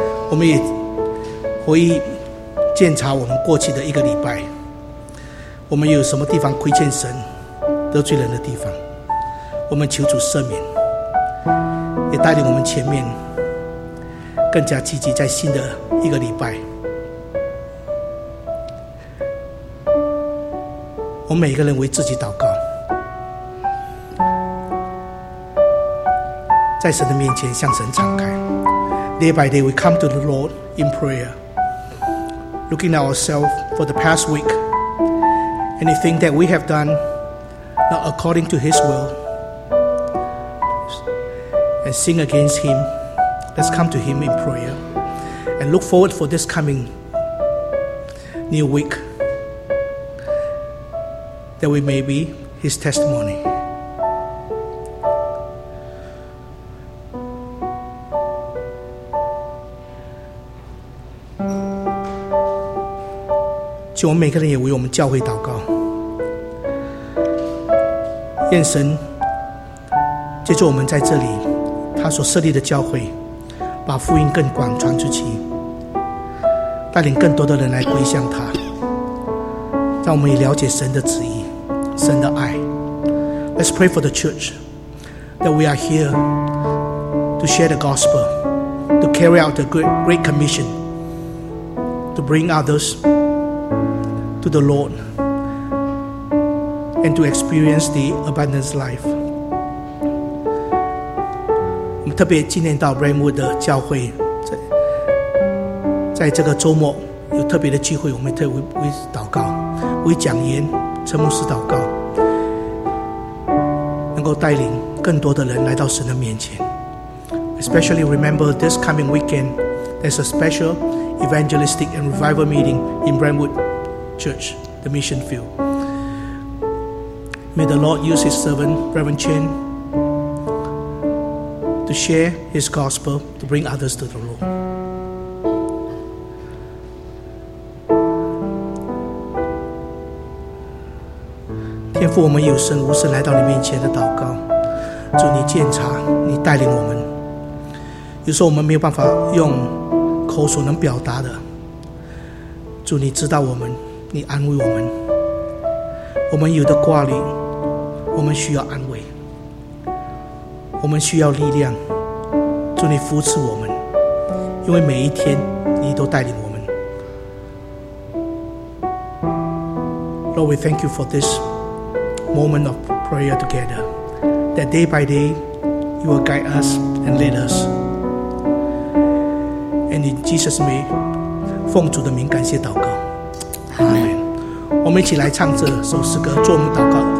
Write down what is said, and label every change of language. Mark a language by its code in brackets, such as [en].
[zh] 我们也回忆检查我们过去的一个礼拜，我们有什么地方亏欠神、得罪人的地方，我们求主赦免，也带领我们前面更加积极在新的一个礼拜。我们每个人为自己祷告，在神的面前向神敞开。 [en] Day by day we come to the Lord in prayer, looking at ourselves for the past week, anything that we have done not according to His will, and sing against Him. Let's come to Him in prayer and look forward for this coming new week, that we may be His testimony. [zh] So, 我们每个人也为我们教会祷告，愿神借助我们在这里他所设立的教会，把福音更广传出去，带领更多的人来归向他，让我们也了解神的旨意、神的爱。 [en] Let's pray for the church that we are here to share the gospel, to carry out the great commission, to bring others to the Lord and to experience the abundance life. [zh] 我们特别纪念到 Brentwood 的教会，在这个周末有特别的聚会，我们特别为祷告，为讲言陈牧师祷告，能够带领更多的人来到神的面前。 [en] Especially remember this coming weekend there's a special evangelistic and revival meeting in Brentwood Church, the mission field. May the Lord use His servant Reverend Chen to share His gospel to bring others to the Lord. [zh] 天父，我们有声无声来到你面前的祷告，主你鉴察，你带领我们。有时候我们没有办法用口所能表达的，主你知道我们，你安慰我们，我们有的挂虑，我们需要安慰，我们需要力量，祝你扶持我们，因为每一天你都带领我们。 [en] Lord, we thank you for this moment of prayer together, that day by day you will guide us and lead us, and in Jesus name, [zh] 奉主的名感谢祷告。我们一起来唱这首诗歌，做我们祷告。